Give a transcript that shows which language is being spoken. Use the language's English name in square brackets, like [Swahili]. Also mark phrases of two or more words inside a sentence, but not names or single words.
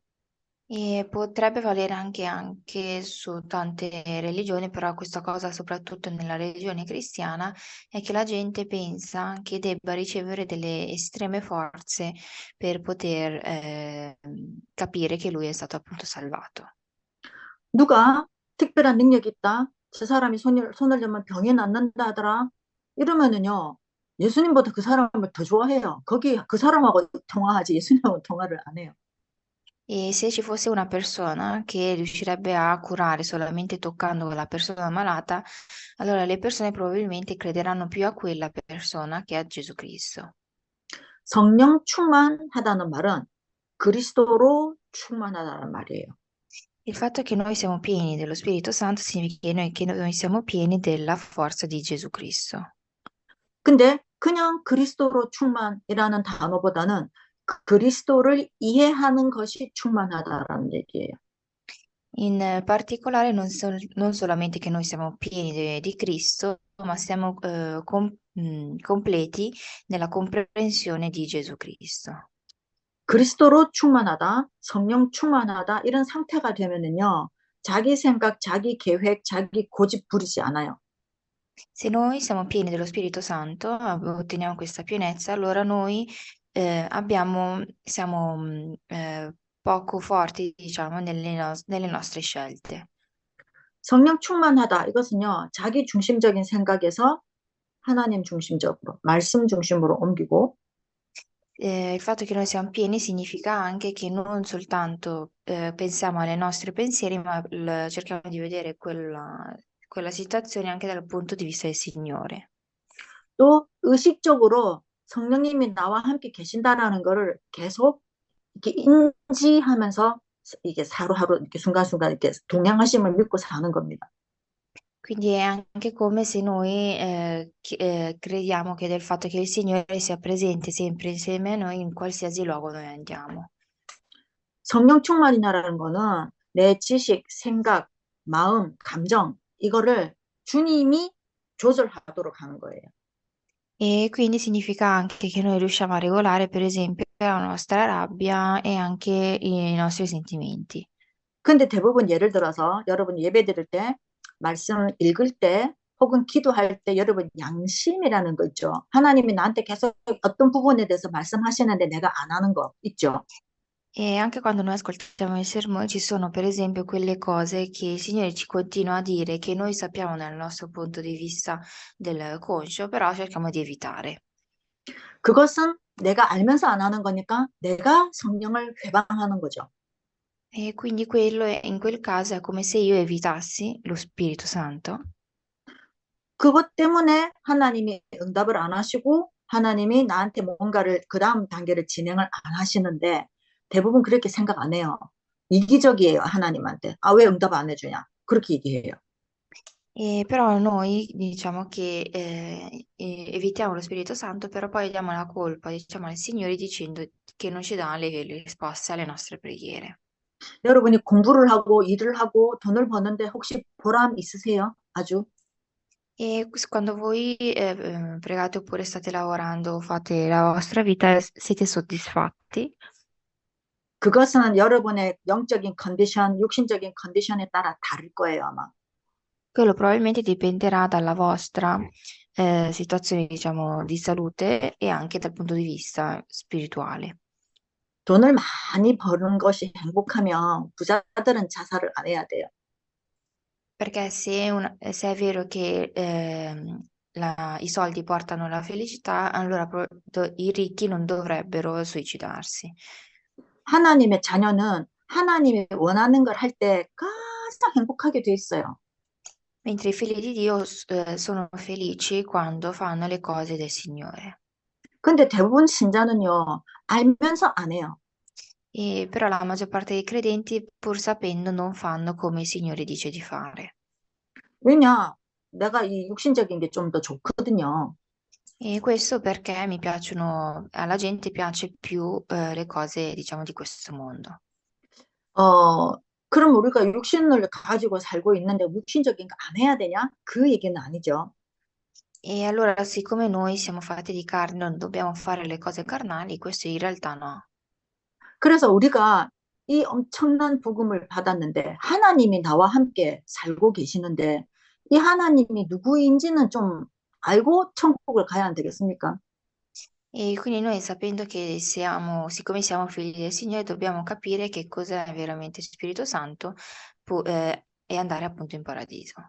[Italian] E potrebbe valere anche su tante religioni, però questa cosa, soprattutto nella religione cristiana, è che la gente pensa che debba ricevere delle estreme forze per poter capire che lui è stato appunto salvato. [Korean] 누가 특별한 능력이 있다, 저 사람이 손을 잡으면 병이 낫는다 하더라, 이러면은요, 예수님보다 그 사람을 더 좋아해요. 거기 그 사람하고 통화하지 예수님하고 통화를 안 해요. [Italian] E se ci fosse una persona che riuscirebbe a curare solamente toccando la persona malata, allora le persone probabilmente crederanno più a quella persona che a Gesù Cristo. [Korean] 성령 충만하다는 말은 그리스도로 충만하다는 말이에요. [Italian] Il fatto che noi siamo pieni dello Spirito Santo significa che noi siamo pieni della forza di Gesù Cristo. [Korean] 근데 그냥 그리스도로 충만이라는 단어보다는 그리스도를 이해하는 것이 충만하다라는 얘기예요. [Italian] In particolare non solamente che noi siamo pieni di Cristo, ma siamo completi nella comprensione di Gesù Cristo. [Korean] 그리스도로 충만하다, 성령 충만하다 이런 상태가 되면은요, 자기 생각, 자기 계획, 자기 고집 부리지 않아요. [Italian] Se noi siamo pieni dello Spirito Santo, otteniamo questa pienezza, allora noi siamo poco forti, diciamo, nelle nostre scelte. [Korean] 성령 충만하다. 이것은요, 자기 중심적인 생각에서 하나님 중심적으로, 말씀 중심으로 옮기고, [Italian] Il fatto che noi siamo pieni significa anche che non soltanto pensiamo ai nostri pensieri, ma cerchiamo di vedere quella situazione anche dal punto di vista del Signore. [Korean] 또 의식적으로 성령님이 나와 함께 계신다라는 거를 계속 이렇게 인지하면서 이게 하루하루 이렇게 순간순간 이렇게 동행하심을 믿고 사는 겁니다. [Italian] Quindi è anche come se noi crediamo che del fatto che il Signore sia presente sempre insieme a noi in qualsiasi luogo noi andiamo. [Korean] 성령 충만이라는 거는 내 지식, 생각, 마음, 감정 이거를 주님이 조절하도록 하는 거예요. [Italian] E quindi significa anche che noi riusciamo a regolare, per esempio, la nostra rabbia e anche i nostri sentimenti. [Korean] 근데 대부분 예를 들어서 여러분 예배 드릴 때, 말씀 읽을 때, 혹은 기도할 때 여러분 양심이라는 거 있죠. 하나님이 나한테 계속 어떤 부분에 대해서 말씀하시는데 내가 안 하는 거 있죠. [Italian] E anche quando noi ascoltiamo il sermone ci sono, per esempio, quelle cose che il Signore ci continua a dire, che noi sappiamo dal nostro punto di vista del conscio, però cerchiamo di evitare. [Korean] 그것은 내가 알면서 안 하는 거니까 내가 성령을 회방하는 거죠. [Italian] E quindi quello in quel caso è come se io evitassi lo Spirito Santo. [Korean] 그것 때문에 하나님이 응답을 안 하시고 하나님이 나한테 뭔가를 그 다음 단계를 진행을 안 하시는데 대부분 그렇게 생각 안 해요. 이기적이에요, 하나님한테. 아, 왜 응답 안 해주냐? 그렇게 얘기해요. [Italian] E però noi diciamo che evitiamo lo Spirito Santo, però poi diamo la colpa, diciamo, al Signore dicendo che non ci dà le risposte alle nostre preghiere. [Korean] 여러분이 공부를 하고 일을 하고 돈을 버는데 혹시 보람 있으세요? 아주? [Italian] E quando voi pregate oppure state lavorando o fate la vostra vita, siete soddisfatti? [Korean] 그것은 여러분의 영적인 컨디션, 육신적인 컨디션에 따라 다를 거예요, 아마. [Italian] Quello probabilmente dipenderà dalla vostra situazione, diciamo, di salute e anche dal punto di vista spirituale. [Korean] 돈을 많이 버는 것이 행복하면 부자들은 자살을 안 해야 돼요. [Italian] Perché se è vero che i soldi portano la felicità, allora i ricchi non dovrebbero suicidarsi. [Korean] 하나님의 자녀는 하나님이 원하는 걸 할 때 가장 행복하게 돼 있어요. [Italian] Mentre i figli di Dio sono felici quando fanno le cose del Signore. [Korean] 근데 대부분 신자는요, 알면서 안 해요. [Italian] Però la maggior parte dei credenti, pur sapendo, non fanno come il Signore dice di fare. [Korean] 왜냐? 내가 이 육신적인 게 좀 더 좋거든요. [Italian] E questo perché alla gente piace più le cose, diciamo, di questo mondo. [Korean] 어, 그럼 우리가 육신을 가지고 살고 있는데 육신적인 거 안 해야 되냐? 그 얘기는 아니죠. [Italian] E allora, siccome noi siamo fatti di carne, non dobbiamo fare le cose carnali, questo in realtà no. [Korean] 그래서 우리가 이 엄청난 복음을 받았는데 하나님이 나와 함께 살고 계시는데 이 하나님이 누구인지는 좀 알고 천국을 가야 안 되겠습니까? [Italian] E quindi noi sapendo che siccome siamo figli del Signore, dobbiamo capire che cos'è veramente il Spirito Santo e andare appunto in paradiso.